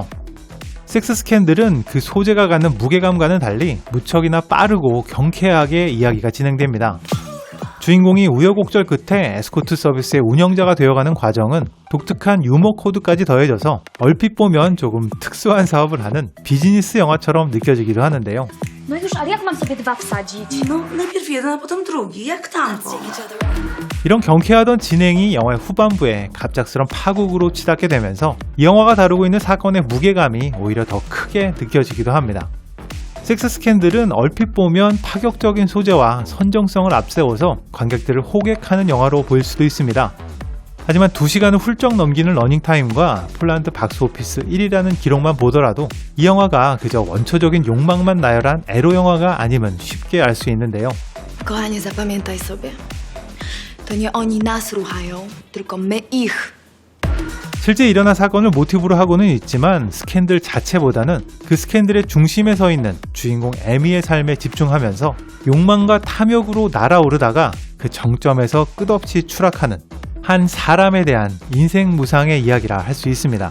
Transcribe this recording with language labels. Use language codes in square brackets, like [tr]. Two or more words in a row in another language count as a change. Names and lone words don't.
[ko] 섹스 스캔들은 그 소재가 갖는 무게감과는 달리 무척이나 빠르고 경쾌하게 이야기가 진행됩니다. 주인공이 우여곡절 끝에 에스코트 서비스의 운영자가 되어가는 과정은 독특한 유머 코드까지 더해져서 얼핏 보면 조금 특수한 사업을 하는 비즈니스 영화처럼 느껴지기도 하는데요. [pl] No już, ale jak mam sobie dwa wsadzić? No, najpierw jeden, a potem drugi, jak tango. [ko] 이런 경쾌하던 진행이 영화의 후반부에 갑작스런 파국으로 치닫게 되면서 이 영화가 다루고 있는 사건의 무게감이 오히려 더 크게 느껴지기도 합니다. 섹스 스캔들은 얼핏 보면 파격적인 소재와 선정성을 앞세워서 관객들을 호객하는 영화로 보일 수도 있습니다. 하지만 2시간을 훌쩍 넘기는 러닝타임과 폴란드 박스오피스 1위라는 기록만 보더라도 이 영화가 그저 원초적인 욕망만 나열한 에로 영화가 아님은 쉽게 알 수 있는데요. [pl] Kochanie, zapamiętaj sobie. To nie oni nas ruchają, tylko my ich. [ko] 실제 일어난 사건을 모티브로 하고는 있지만 스캔들 자체보다는 그 스캔들의 중심에 서 있는 주인공 에미의 삶에 집중하면서 욕망과 탐욕으로 날아오르다가 그 정점에서 끝없이 추락하는 한 사람에 대한 인생 무상의 이야기라 할 수 있습니다.